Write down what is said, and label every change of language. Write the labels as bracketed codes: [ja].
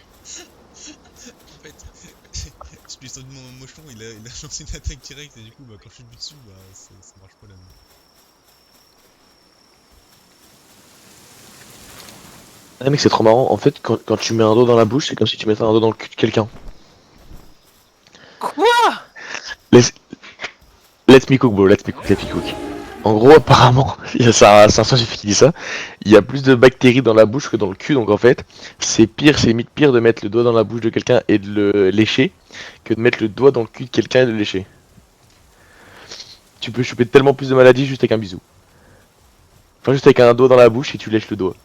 [fr] En fait, je suis sur mon mochon, il a lancé une attaque directe et du coup, bah, quand je suis dessus, bah, ça marche pas là. Ah mec, c'est trop marrant. En fait, quand tu mets un doigt dans la bouche, c'est comme si tu mettais un doigt dans le cul de quelqu'un. Quoi? [en] Let me cook, bro. Let me cook. [fr] En gros, apparemment, c'est un scientifique qui dit ça. Il y a plus de bactéries dans la bouche que dans le cul, donc en fait, c'est limite pire de mettre le doigt dans la bouche de quelqu'un et de le lécher que de mettre le doigt dans le cul de quelqu'un et de le lécher. Tu peux choper tellement plus de maladies juste avec un bisou. Enfin, juste avec un doigt dans la bouche et tu lèches le doigt.